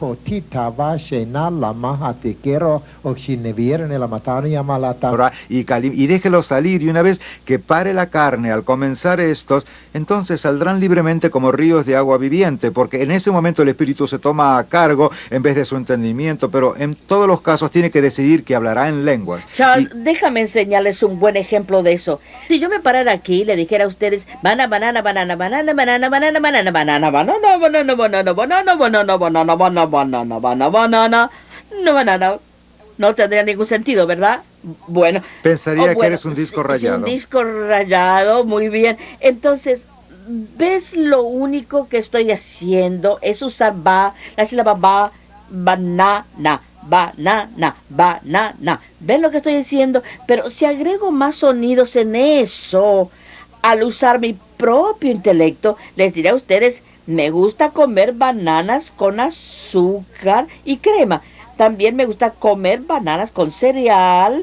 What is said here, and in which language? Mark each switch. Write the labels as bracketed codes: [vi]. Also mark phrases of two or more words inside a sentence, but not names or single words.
[es] Y déjelo salir, y una vez que pare la carne al comenzar estos, entonces saldrán libremente como ríos de agua viviente, porque en ese momento el espíritu se toma a cargo en vez de su entendimiento, pero en todos los casos tiene que decidir que hablará en lenguas. Charles, déjame enseñarles un buen ejemplo de eso. Si yo me parara aquí y le dijera a ustedes banana, banana, banana, banana, banana, banana, banana, banana, banana, banana, banana, banana, banana, banana, banana, banana, banana, banana, no banana, no tendría ningún sentido, ¿verdad? Bueno. Pensaría que eres un disco rayado. Un disco rayado, muy bien. Entonces, ¿ves lo único que estoy haciendo? Es usar ba, la sílaba ba, banana, banana, banana. ¿Ven lo que estoy diciendo? Pero si agrego más sonidos en eso, al usar mi propio intelecto, les diré a ustedes, me gusta comer bananas con azúcar y crema. También me gusta comer bananas con cereal.